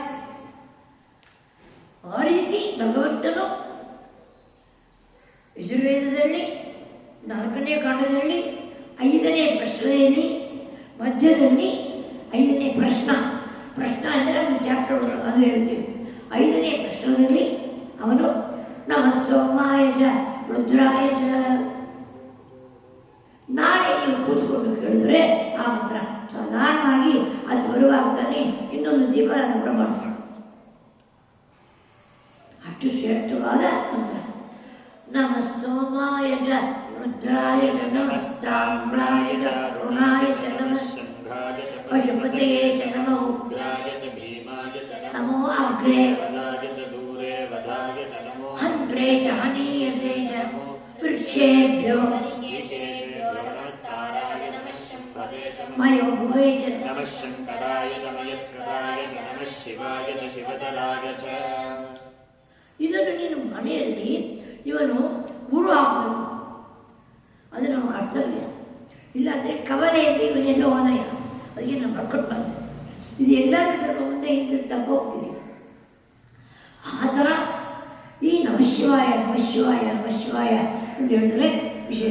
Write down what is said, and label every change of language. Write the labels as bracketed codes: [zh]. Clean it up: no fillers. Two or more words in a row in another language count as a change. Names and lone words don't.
[kn] ಆ ರೀತಿ ಭಗವಂತನು ಯಜುರ್ವೇದದಲ್ಲಿ 4ನೇ ಕಾಂಡದಲ್ಲಿ 5ನೇ ಪ್ರಶ್ನೆಯಲ್ಲಿ ಮಧ್ಯದಲ್ಲಿ 5ನೇ ಪ್ರಶ್ನ ಅಂದರೆ ಒಂದು ಚಾಪ್ಟರ್ ಅದು ಹೇಳ್ತೀವಿ. 5ನೇ ಪ್ರಶ್ನದಲ್ಲಿ ಅವನು [sa] ನಮಃ ಸೋಮಾಯ ಚ ರುದ್ರಾಯ ಚ. [kn] ನಾಳೆ ನೀವು ಕೂತ್ಕೊಂಡು ಕೇಳಿದ್ರೆ ಆ ಮಂತ್ರ ಸಾಧಾರಣವಾಗಿ ಅದು ಬರುವಾಗ್ತಾನೆ ಇನ್ನೊಂದು ದೀಪಾರಾಧನೆ ಕೂಡ ಮಾಡ್ತಾರೆ. ಅಷ್ಟು ಶ್ರೇಷ್ಠವಾದ ಮಂತ್ರ. [sa] ನಮಃ ಸೋಮಾಯ ಚ ರುದ್ರಾಯ ಚ ನಮಃ ತಾಮ್ರಾಯ ಚ ರುಣಾಯ ಚ ನಮಃ ಪಶುಪತಯೇ ಚ ನಮೋ ಉಗ್ರಾಯ ಚ ಭೀಮಾಯ ಚ ನಮೋ ಅಗ್ರೇ ವದಾಯ ಚ ದೂರೇ ವದಾಯ ಚ ನಮೋ ಹಂತ್ರೇ ಚ ಹನೀಯಸೇ ಚ ವೃಕ್ಷೇಭ್ಯೋ ऋषिकेशेभ्यो नमस्काराय नमः शम्भवे च ಮಯೋ ಭುವೇ ಚ ನಮಃ ಶಂಕರಾಯ ಚ ಮಯಸ್ಕರಾಯ ಚ ನಮಃ ಶಿವಾಯ ಚ ಶಿವತರಾಯ ಚ. [kn] ಇದನ್ನು ನೀನು ಮನೆಯಲ್ಲಿ ಇವನು ಗುರು ಹಾಕಬೇಕು. ಅದು ನಮ್ಮ ಕರ್ತವ್ಯ. ಇಲ್ಲಾಂದರೆ ಕವಲೆಯಲ್ಲಿ ಇವನೆಲ್ಲೋ ಹೋದಯ, ಅದಕ್ಕೆ ನಾವು ಬರ್ಕೊಂಡು ಬಂದೆ. ಇದು ಎಲ್ಲಾದರೂ ಸ್ವಲ್ಪ ಮುಂದೆ ಹಿಂದೆ ತಪ್ಪೋಗ್ತೀವಿ. ಆ ಥರ ಈ [sa] ನಮಃ ಶಿವಾಯ ನಮಃ ಶಿವಾಯ ನಮಃ ಶಿವಾಯ [kn] ಅಂತ ಹೇಳಿದ್ರೆ ವಿಶೇಷ.